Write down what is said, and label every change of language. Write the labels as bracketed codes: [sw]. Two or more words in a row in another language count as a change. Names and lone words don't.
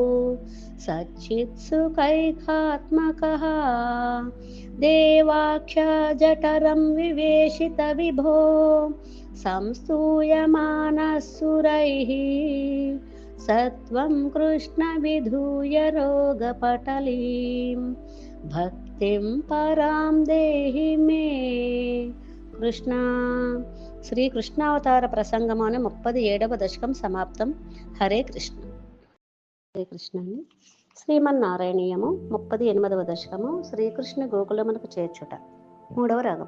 [sa] सच्चित्सुखैकात्मकः देवाख्या जठरं विवेशित विभो संस्तूयमानः सुरैः सत्वं कृष्ण विधूय रोगपटलीं भक्तिं परां देहि मे కృష్ణ. [te] శ్రీకృష్ణావతార ప్రసంగము అనే 37వ దశకం సమాప్తం. హరే కృష్ణ. హరే కృష్ణ అండి. శ్రీమన్నారాయణీయము 38వ దశకము శ్రీకృష్ణ గోకులమునకు చేర్చుట. 3వ రాగం.